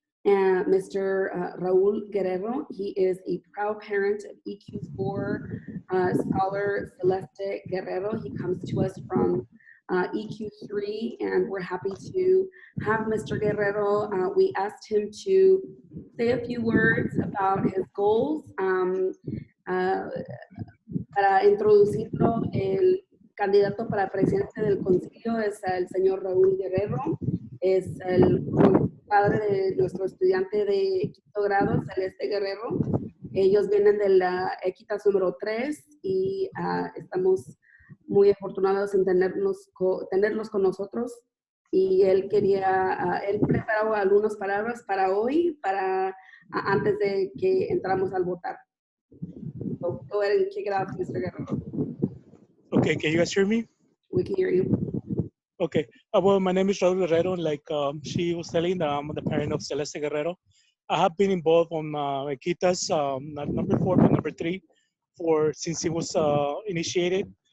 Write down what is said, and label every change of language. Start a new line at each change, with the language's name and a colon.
English: Mr. Raul Guerrero, he is a proud parent of EQ4 scholar Celeste Guerrero. He comes to us from EQ3, and we're happy to have Mr. Guerrero. We asked him to say a few words about his goals.
Spanish: Para introducirlo, el candidato para presidente del concilio es el señor Raúl Guerrero. Es el padre de nuestro estudiante de 5º grado, Celeste Guerrero. Ellos vienen de la Equitas número 3 y estamos muy afortunados en tenerlos con nosotros. Y él preparó algunas palabras para hoy, antes de que entramos al votar.
English: So go ahead and kick it off, Mr. Guerrero. Okay, can you guys hear me? We can hear you. Okay. Well, my name is Raul Guerrero. Like she was telling, I'm the parent of Celeste Guerrero. I have been involved on Equitas, not number 4, but number 3, since it was initiated.